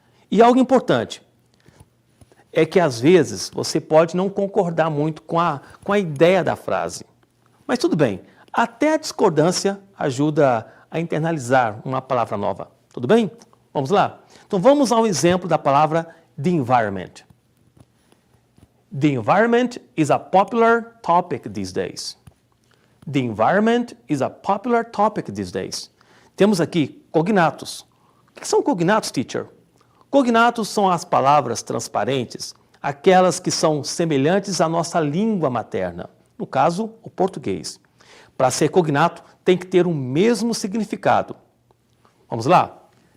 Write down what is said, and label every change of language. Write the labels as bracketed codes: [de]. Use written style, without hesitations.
[pt] E algo importante é que às vezes você pode não concordar muito com a ideia da frase. Mas tudo bem, até a discordância ajuda a internalizar uma palavra nova. Tudo bem? Vamos lá? Então vamos ao exemplo da palavra the environment. [en] The environment is a popular topic these days. The environment is a popular topic these days. [pt] Temos aqui cognatos. O que são cognatos, teacher? Cognatos são as palavras transparentes, aquelas que são semelhantes à nossa língua materna, no caso, o português. Para ser cognato, tem que ter o mesmo significado. Vamos lá?